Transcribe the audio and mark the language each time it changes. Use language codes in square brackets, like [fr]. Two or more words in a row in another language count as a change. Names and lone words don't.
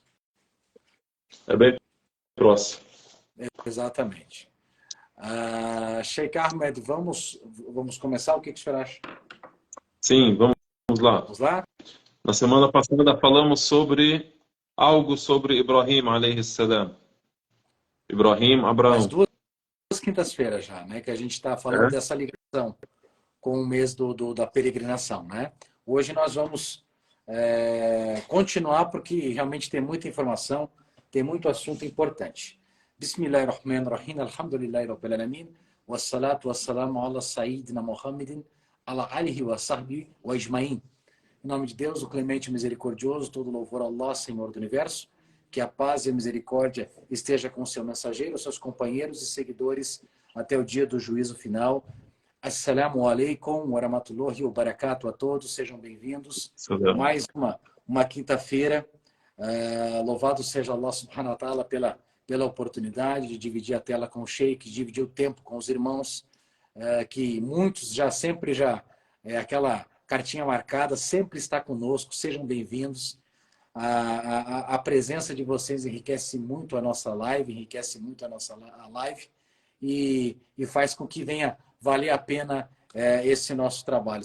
[pt] É bem próximo. Exatamente. Sheikh Ahmed, vamos começar? O que o senhor acha? Sim, vamos lá. Vamos lá? Na semana passada falamos sobre algo sobre Ibrahim [ar] عليه السلام. [pt] Ibrahim, Faz Abraão. duas quintas-feiras já, né? Que a gente está falando dessa ligação com o mês da peregrinação, né? Hoje nós vamos continuar porque realmente tem muita informação, tem muito assunto importante. [ar] بسم الله الرحمن الرحيم، الحمد لله رب العالمين، والصلاة والسلام على سيدنا محمد، على آله وصحبه وأجمعين. [pt] Em nome de Deus, o clemente e misericordioso, todo louvor a Allah, Senhor do Universo, que a paz e a misericórdia esteja com o seu mensageiro, seus companheiros e seguidores até o dia do juízo final. [ar] السلام عليكم ورحمة الله وبركاته [pt] a todos, sejam bem-vindos. Salam. Mais uma quinta-feira. Louvado seja Allah [ar] سبحانه وتعالى [pt] pela oportunidade de dividir a tela com o Sheikh, dividir o tempo com os irmãos, que muitos sempre aquela cartinha marcada, sempre está conosco, sejam bem-vindos. A presença de vocês enriquece muito a nossa live, enriquece muito a nossa live e faz com que venha valer a pena esse nosso trabalho.